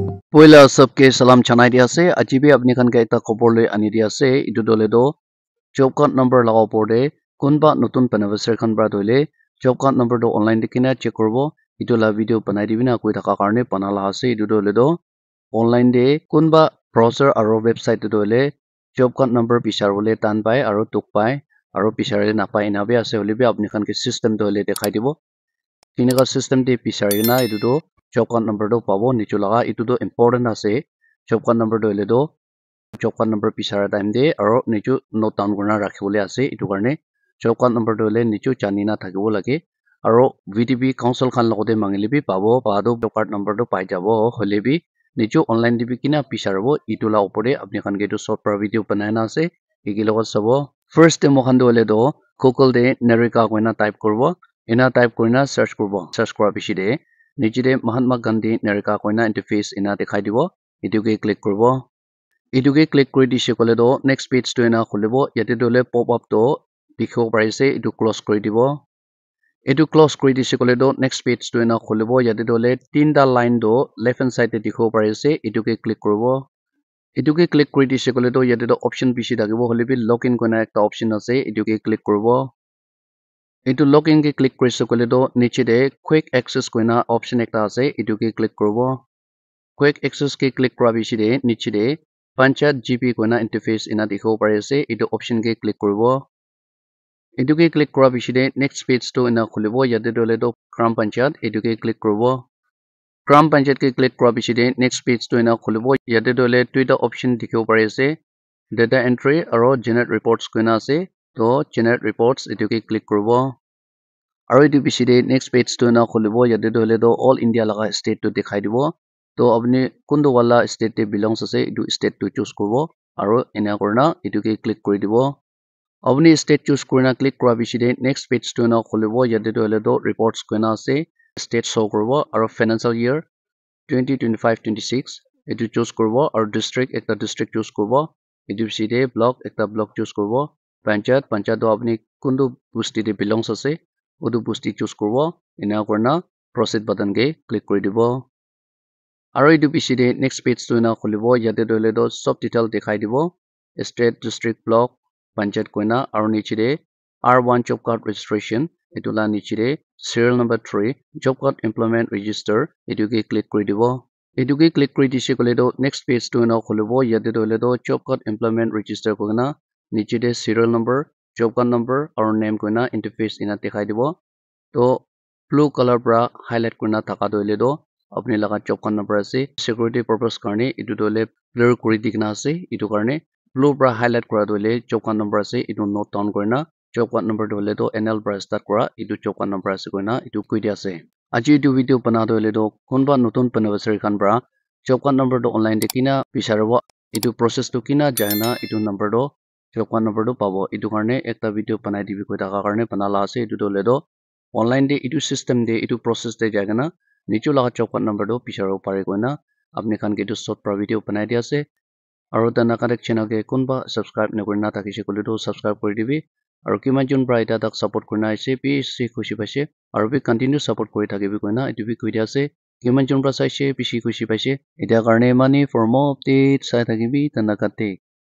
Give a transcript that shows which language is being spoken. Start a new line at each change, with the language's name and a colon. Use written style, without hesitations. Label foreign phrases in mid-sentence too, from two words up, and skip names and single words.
Naga Pidgin: Poila sabke salam chanai dia ase ajibe apni khan ka ekta khobor le ani dia ase etu dole do
English: job card number
Naga Pidgin: laga opor de kunba notun beneficiary khan bra doile
English: job card number
Naga Pidgin: do online dikina check korbo etu la video banai dibina koi thaka karne banala ase etu dole do online de kunba browser aro website de dole
English: job card number
Naga Pidgin: bisar bole tan pai aro tuk pai aro bisare na pai na be ase hole be apni khan ke system dole dekhai dibo Kinika system de pisari na itu do
English: job card number
Naga Pidgin: do pabo nichu laga itu do important ase
English: job card number
Naga Pidgin: do le do
English: job card number
Naga Pidgin: pisara time de aro nichu
English: note down
Naga Pidgin: kurna rakhibole ase itu karne
English: job card number
Naga Pidgin: do le nichu chani na thakibo lage aro VDB council khan logote mangile bi pabo pado
English: job card number
Naga Pidgin: do pai jabo hole bi nichu online dibi kina pisarbo itu la opore apni khan ge to short par video banai na ase igi logot sabo
English: first demo
Naga Pidgin: khan do le do Google de Nerika koina type korbo ena type korina search korbo search kora bishi de niche de Mahatma Gandhi Nerika koina interface ena dekhai dibo etu ke click korbo etu ke click kori dise kole do next page to ena kholibo yate dole
English: pop up
Naga Pidgin: to dikhibo parise etu close kori dibo etu close kori dise kole do next page to ena kholibo yate dole tinta line do
English: left hand side
Naga Pidgin: te dikhibo parise etu ke click korbo etu ke click kori dise kole do yate do option bishi thakibo hole bi login koina ekta option ase etu ke click korbo etu login ke click korisu kole do niche de
English: quick access
Naga Pidgin: koina option ekta ase etu ke click korbo
English: quick access
Naga Pidgin: ke click kora bishi de niche de panchayat gp koina interface ena dikhibo pare ase etu option ke click korbo etu ke click kora bishi de next page to ena khulibo yate dole do gram panchayat etu ke click korbo gram panchayat ke click kora bishi de next page to ena khulibo yate dole tuita option dikhibo pare ase
English: data entry
Naga Pidgin: aro
English: generate reports
Naga Pidgin: koina ase to
English: generate reports
Naga Pidgin: etu ke click korbo aro etu bishi de next page to na khulibo yate dole do
English: all India
Naga Pidgin: laga state to dekhai dibo to apni kundu wala state te belongs ase etu state to choose korbo aro ena korna etu ke click kori dibo apni state choose korna click kora bishi de next page to na khulibo yate dole do reports koina ase state show korbo aro
English: financial year
Naga Pidgin: 2025-26 etu choose korbo aro district ekta district choose korbo etu bishi de block ekta block choose korbo panchayat do apni kundu busti te belongs ase udu busti choose korbo ena korna
English: proceed button
Naga Pidgin: ke click kori dibo aro etu bishi de next page to na khulibo yate dole do sob detail dekhai dibo state district block panchayat koina aro niche de R1
English: job card registration
Naga Pidgin: etu la niche de
English: serial number 3 job card employment
Naga Pidgin: register etu ke click kori dibo etu ke click kori dise kole do next page to na khulibo yate dole do
English: job card employment register
Naga Pidgin: koina niche de
English: serial number job card number
Naga Pidgin: aro name koina interface ena dekhai dibo to
English: blue color
Naga Pidgin: pra highlight kurna thaka doile do apni laga
English: job card number
Naga Pidgin: ase
English: security purpose
Naga Pidgin: karne etu dole blur kori dikna ase etu karne blue pra highlight kora doile job card number ase etu
English: note down
Naga Pidgin: korina
English: job card number
Naga Pidgin: dole do NL pra start kora etu
English: job card number
Naga Pidgin: ase koina etu koi dia ase aji etu video bana doile do konba notun beneficiary khan bra
English: job card number
Naga Pidgin: do online de kina bisarabo etu process to kina jaina etu number do
English: job card number
Naga Pidgin: do pabo etu karne ekta video banai dibi koi thaka karne banala ase etu dole do online de etu system de etu process de jagana nichu laga
English: job card number
Naga Pidgin: do pisaro pare koina apni khan ke etu short pra video banai dia ase aro dana connect channel ke kunba subscribe na korina thakise kole do subscribe kori dibi aro kiman jon bra eta tak support korina aise bishi khushi paise aro bi
English: continue support
Naga Pidgin: kori thakibi koina etu bi koi dia ase kiman jon bra saise bishi khushi paise eta karne mani
English: for more updates
Naga Pidgin: sai thakibi dana kate